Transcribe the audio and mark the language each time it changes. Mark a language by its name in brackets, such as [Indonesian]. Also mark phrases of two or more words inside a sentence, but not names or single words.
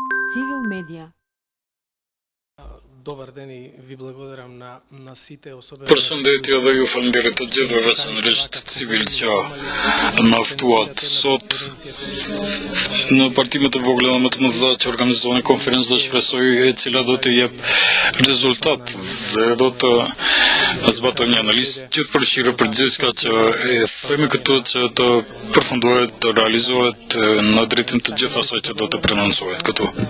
[Macedonian] Civil Media. Добар ден и ви благодарам на сите, особено [Albanian] Përshëndetje dhe ju falenderoj të gjithëve veçanërisht civil që na ftuat sot në partimet e vogla më të mëdha që organizojnë konferencë dhe shpresoj e cila do të jep rezultat dhe do të zbatojmë një analizë gjithë përfshirë për gjithçka që e themi këtu që të përfundohet, të realizohet në drejtim të gjithë asaj që do të prononcohet këtu.